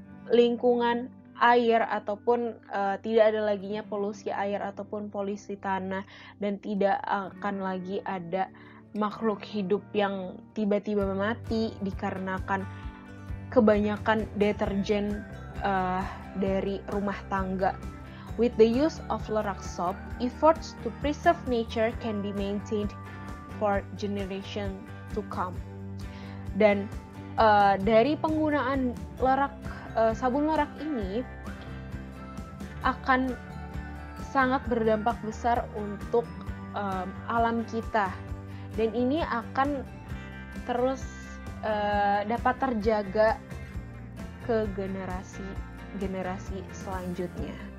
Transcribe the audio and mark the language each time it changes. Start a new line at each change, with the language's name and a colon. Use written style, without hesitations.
Indonesian: lingkungan air ataupun tidak ada laginya polusi air ataupun polusi tanah, dan tidak akan lagi ada makhluk hidup yang tiba-tiba mati dikarenakan kebanyakan deterjen dari rumah tangga.
English: With the use of Lorac soap, efforts to preserve nature can be maintained for generation to come.
Indonesian: Dan dari penggunaan sabun Lorac ini akan sangat berdampak besar untuk alam kita. Dan ini akan terus dapat terjaga ke generasi selanjutnya.